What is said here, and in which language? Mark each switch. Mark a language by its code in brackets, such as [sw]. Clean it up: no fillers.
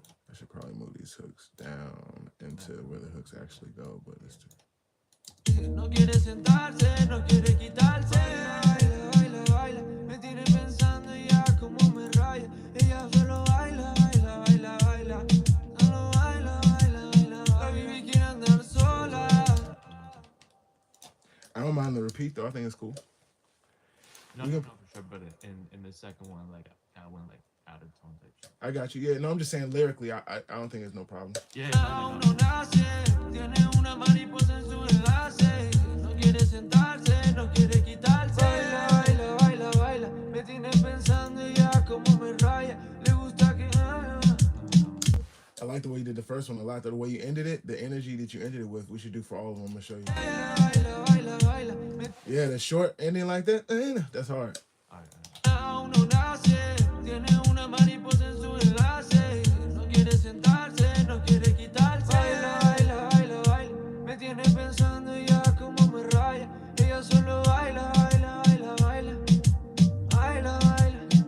[en] I should probably move these hooks down into where the hooks actually go, but it's too... [es] No quiere sentarse, no quiere quitarse. Baila, baila, baila. Me tiene pensando ya como me raya. Ella solo baila, baila, baila, baila. Solo baila, baila, baila. La baby quiere andar sola. [en] I don't mind the repeat though. I think it's cool. No, for sure. But in the second one, like I went like out of tone type shit. I got you. Yeah, no, I'm just saying lyrically, I don't think there's no problem. Yeah. [es] No nace, tiene una mariposa en su enlace. No quiere sentarse, no quiere quitarse. Baila, baila, baila, baila. Me tiene pensando ya como me raya. Le gusta que [en] I like the way you did the first one a lot. The way you ended it, the energy that you ended it with, we should do for all of them. I'm gonna show you. [es] baila, baila, baila. [en] Yeah, the short ending like that, that's hard. [es] Uno nace, tiene una mariposa en su enlace. No quiere sentarse, no quiere quitarse. Baila, baila, baila, baila. Me tiene pensando ya como me raya. Ella solo baila, baila, baila, baila. Baila, baila.